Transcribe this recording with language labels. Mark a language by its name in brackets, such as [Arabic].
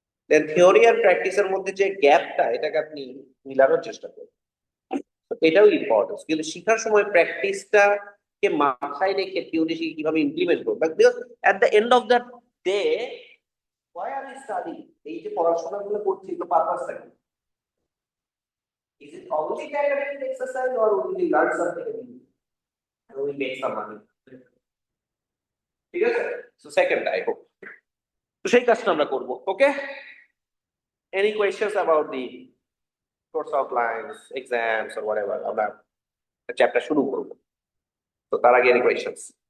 [Bangla] দেন theory আর প্র্যাকটিসের মধ্যে যে গ্যাপটা, এটাকে আপনি মিলানোর চেষ্টা করবেন। তো এটাও ইম্পর্টেন্ট, কিন্তু শেখার সময় প্র্যাকটিসটা কে মাথায় রেখে থিওরি শিখে কিভাবে ইমপ্লিমেন্ট করবেন। [English] Because at the end of the day, why are we studying? [Bangla] এই যে পড়াশোনাগুলো করছি, এগুলো পারপাসটা কি? [English] Is it only the academic exercise, or will we learn something and we make some money? [Bangla] ঠিক আছে, [English] so second I hope [Bangla] তো সেই কাজটা আমরা করবো। [English] Okay, any questions about the course outlines, exams or whatever? [Bangla] আমরা চ্যাপ্টার শুরু করবো, তো তার আগে [English] Any questions?